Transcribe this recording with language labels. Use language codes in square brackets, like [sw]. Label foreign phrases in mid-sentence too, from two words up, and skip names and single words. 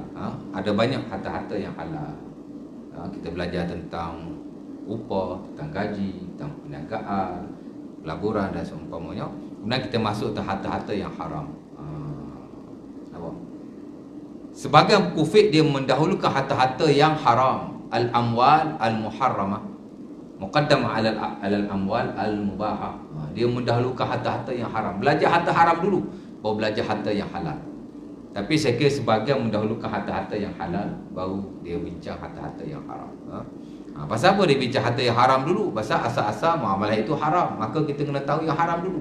[ms] Ada banyak harta-harta yang halal. Kita belajar tentang upah, tentang gaji, tentang perniagaan, pelaburan dan seumpamanya. Kemudian kita masuk ke harta-harta yang haram. Sebagian kufik dia mendahulukan harta-harta yang haram, [ar] الأموال المحرمة مقدمة على الأموال المباحة. [ms] Dia mendahulukan harta-harta yang haram. Belajar harta haram dulu, baru belajar harta yang halal. Tapi saya kira sebagian mendahulukan harta-harta yang halal, baru dia bincang harta-harta yang haram. Pasal apa dia bincang harta yang haram dulu? Pasal asal-asal muamalah itu haram, maka kita kena tahu yang haram dulu.